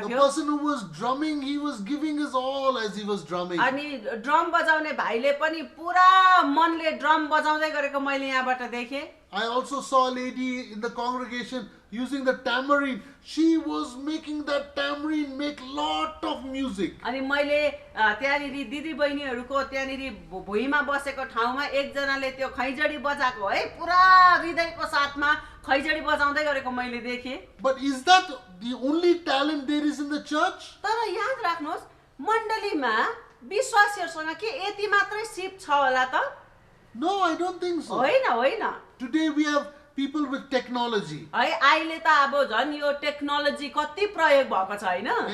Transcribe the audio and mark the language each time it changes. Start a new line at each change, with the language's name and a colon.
English: The
Nepali: थियो।
English: person who was drumming, he was giving his all as he was drumming.
Nepali: अनि drum बजाउने भाइले पनि पुरा मनले ड्रम बजाउँदै गरेको मैले यहाँबाट देखेँ।
English: I also saw a lady in the congregation using the tambourine. She was making that tambourine make lot of music.
Nepali: अनि मैले त्यहाँनिर दिदी बहिनीहरूको त्यहाँनिर भुइँमा बसेको ठाउँमा एकजनाले त्यो खैँजडी बजाएको है, पुरा हृदयको साथमा खैँजडी बजाउँदै गरेको मैले देखेँ।
English: But is that the only talent there is in the church?
Nepali: तर याद राख्नुहोस्, मण्डलीमा विश्वासीहरूसँग के यति मात्रै सिप छ होला त?
English: No, I don't think so.
Nepali: होइन होइन।
English: Today we have people with technology.
Nepali: है अहिले त अब झन् यो टेक्नोलोजी कति प्रयोग भएको छ होइन।